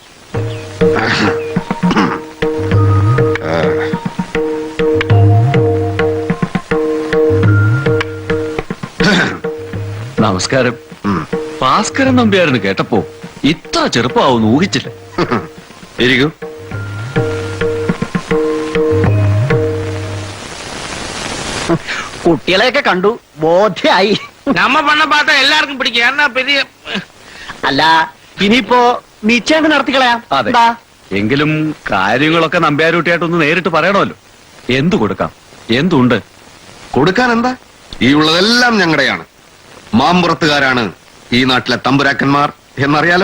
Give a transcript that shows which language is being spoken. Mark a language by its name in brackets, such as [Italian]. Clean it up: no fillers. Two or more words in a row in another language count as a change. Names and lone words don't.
[Malayalam] നമസ്കാരം. ഭാസ്കരൻ നമ്പ്യാരെന്ന് കേട്ടപ്പോ ഇത്ര ചെറുപ്പമാവുന്ന് ഊഹിച്ചില്ല. ഇരിക്കൂ. കുട്ടികളെയൊക്കെ കണ്ടു, ബോധ്യായി. [Tamil] நம்ம பண்ண பார்த்தா எல்லாருக்கும் பிடிக்கும். ஏன்னா பெரிய [Malayalam] അല്ല, ഇനിയിപ്പോ നിശ്ചയം നടത്തിക്കളയാം. അതെ, എങ്കിലും കാര്യങ്ങളൊക്കെ നമ്പ്യാരൂട്ടിയായിട്ടൊന്ന് നേരിട്ട് പറയണമല്ലോ. എന്തു കൊടുക്കാം, എന്തുണ്ട്? കൊടുക്കാൻ എന്താ? ഈ ഉള്ളതെല്ലാം ഞങ്ങളുടെയാണ്. മാമ്പുറത്തുകാരാണ് ഈ നാട്ടിലെ തമ്പുരാക്കന്മാർ എന്നറിയാലോ.